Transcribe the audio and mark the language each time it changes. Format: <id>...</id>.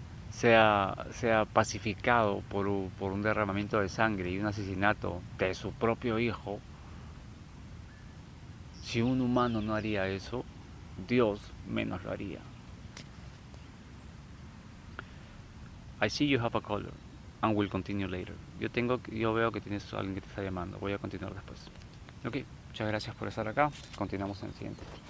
<es>sea pacificado por un derramamiento de sangre y un asesinato de su propio hijo. Si un humano no haría eso, Dios menos lo haría.</es> <en>I see you have a caller and will continue later.</en> <es>Yo veo que tienes a alguien que te está llamando. Voy a continuar después. Ok, muchas gracias por estar acá. Continuamos en el siguiente.</es>